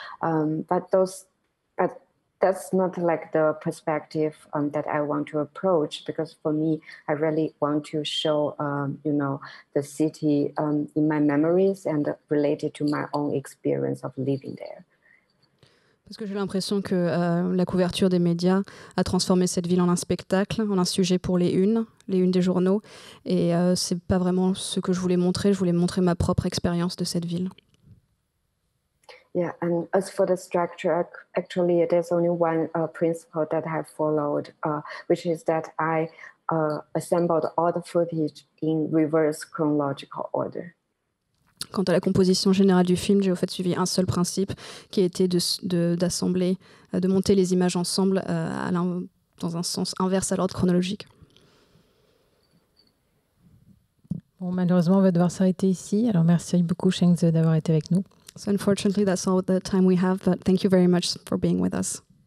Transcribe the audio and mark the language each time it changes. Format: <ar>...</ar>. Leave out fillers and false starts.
<en>But that's not like the perspective that I want to approach, because for me, I really want to show, the city in my memories and related to my own experience of living there.</en> <fr>Parce que j'ai l'impression que la couverture des médias a transformé cette ville en un spectacle, en un sujet pour les unes des journaux. Et c'est pas vraiment ce que je voulais montrer. Je voulais montrer ma propre expérience de cette ville.</fr> <en>Yeah, and as for the structure, actually, there's only one principle that I have followed, which is that I assembled all the footage in reverse chronological order.</en> <fr>Quant à la composition générale du film, j'ai au fait suivi un seul principe, qui était d'assembler, de monter les images ensemble dans un sens inverse à l'ordre chronologique. Bon, malheureusement, on va devoir s'arrêter ici. Alors, merci beaucoup, Shengze, d'avoir été avec nous.</fr> <en>So unfortunately, that's all the time we have, but thank you very much for being with us.</en>